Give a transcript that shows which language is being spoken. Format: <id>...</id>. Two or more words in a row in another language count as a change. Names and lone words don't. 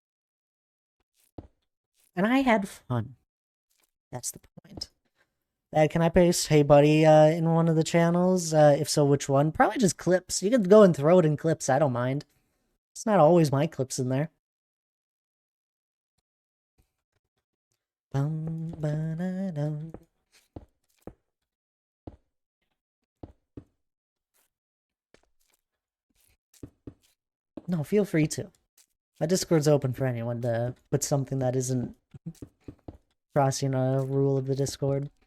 <en>And I had fun. That's the point. Can I paste hey buddy in one of the channels? If so, which one? Probably just clips. You can go and throw it in clips, I don't mind. It's not always my clips in there. Bum, ba-da-dum. No, feel free to. My Discord's open for anyone to put something that isn't crossing a rule of the Discord.</en>